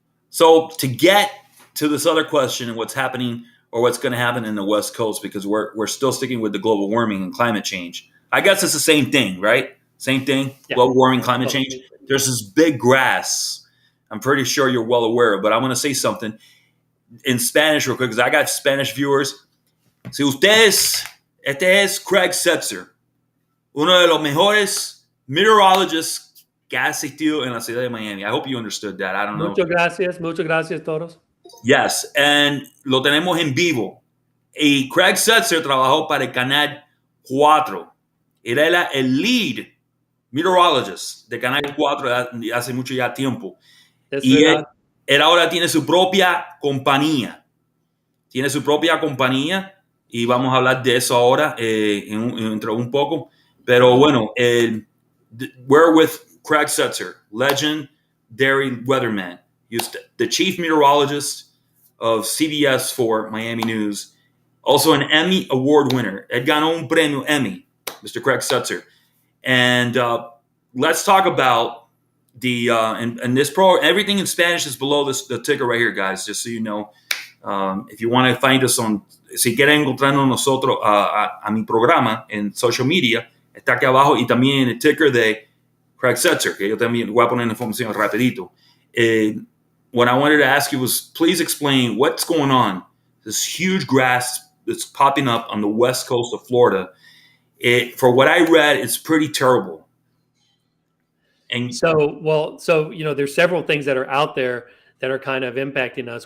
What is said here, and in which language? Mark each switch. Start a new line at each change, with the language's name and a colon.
English: So to get to this other question and what's happening or what's going to happen in the West Coast, because we're still sticking with the global warming and climate change. I guess it's the same thing, right? Same thing, yeah. Global warming, climate change. There's this big grass. I'm pretty sure you're well aware of, but I want to say something in Spanish real quick because I got Spanish viewers.
Spanish: Si ustedes, este es Craig Setzer, uno de los mejores meteorologists que ha asistido en la ciudad de Miami.
English: I hope you understood that. I don't know.
Spanish: Muchas gracias todos.
English: Yes, and
Spanish: lo tenemos en vivo. Y Craig Setzer trabajó para el Canal 4. Era el lead meteorologist de Canal 4 de hace mucho ya tiempo. Y él ahora tiene su propia compañía. Tiene su propia compañía y vamos a hablar de eso ahora dentro un poco. Pero bueno,
English: we're with Craig Setzer, legendary weatherman. He's the chief meteorologist of CBS for Miami News. Also an Emmy Award winner.
Spanish: Él ganó un premio Emmy, Mr. Craig Setzer.
English: And let's talk about the and this everything in Spanish is below the ticker right here, guys, just so you know. If you want to find us on,
Spanish: si quieren encontrarnos nosotros a mi programa en social media, está aquí abajo y también en el ticker de Craig Setzer, que yo también voy a poner información rapidito.
English: What I wanted to ask you was, please explain what's going on. This huge grass that's popping up on the west coast of Florida. For what I read, it's pretty terrible. And so there's several things that are out there that are kind of impacting us.